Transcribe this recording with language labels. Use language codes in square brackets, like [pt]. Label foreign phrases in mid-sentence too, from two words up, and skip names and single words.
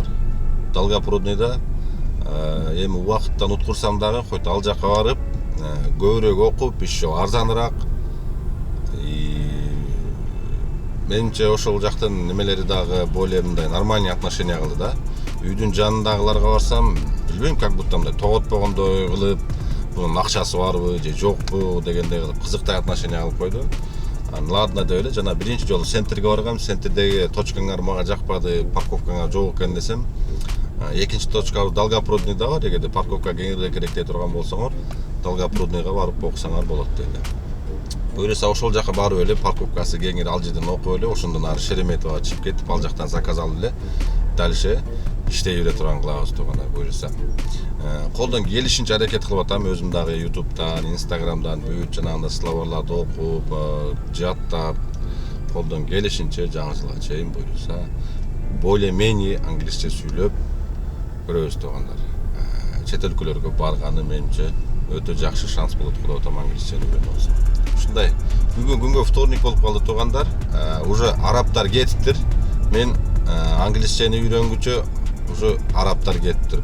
[ky] Долгопрудныйда эми убакыттан уткурсам дагы, койт ал жакка барып, көбүрөөк окуп, еще арзаныраак. Менимче ошол жактын немелери дагы более мындай [ru] нормальный отношение [ky] кылды да. Үйдүн жанындагыларга барсам, билбейм, [ru] как будто [ky] мындай тоготпогондой кылып, бунун акчасы барбы же жокпу дегендей кылып кызыктай отношение кылып койду. Ладно деп эле, жана биринчи жолу центрге баргам, центрдеги точкаңар мага жакпады, парковкаңар жок экен десем, экинчи точкабыз Долгопрудныйда бар, эгерде парковка кеңирээк керек дей турган болсоңор, Долгопрудныйга барып окусаңар болот деди. Буюрса ошол жака барып эле, парковкасы кеңири, ал жерден окуп эле, ошондон ары Шереметова чыгып кетип, ал жактан заказ алып эле, дальше иштей бере турган кылабыз, тугандар. Буюрса колдон келишинче аракет кылып атам, өзүм дагы YouTube'дан, Instagram'дан бүт жанагындай словарларды окуп, жаттап, колдон келишинче жаңы жылга чейин буюрса более-менее англисче сүйлөп көрөбүз, тугандар. Чет өлкөлөргө барганы менимче өтө жакшы шанс болот деп атам англисчени үйрөнөбүз. Ушундай. Бүгүн күнгө вторник болуп калды, тугандар. Уже арабтар кетиптир. Мен англисчени үйрөнгүчө уже арабтар кетиптир.